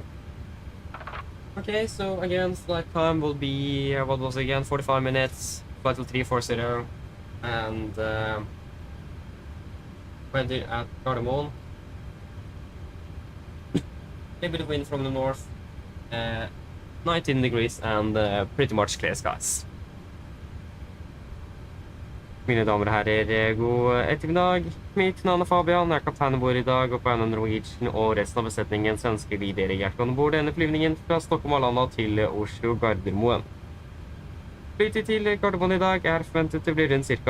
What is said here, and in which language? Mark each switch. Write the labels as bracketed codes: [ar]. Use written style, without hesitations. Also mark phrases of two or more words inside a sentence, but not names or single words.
[en] Okay, so again, flight time will be, what was it again, 45 minutes, flight till 340, and landing at Gardermoen. A bit of wind from the north, 19 degrees, and pretty much clear skies. [no] Mine damer og herrer, god ettermiddag. Mitt navn er Fabian, jeg er kaptein om bord i dag, og på vegne av Norwegian og resten av besetningen så ønsker vi dere hjertelig om bord denne flyvningen fra Stockholm Volanta til Oslo Gardermoen. Flytid til Gardermoen i dag er forventet til å bli rundt ca.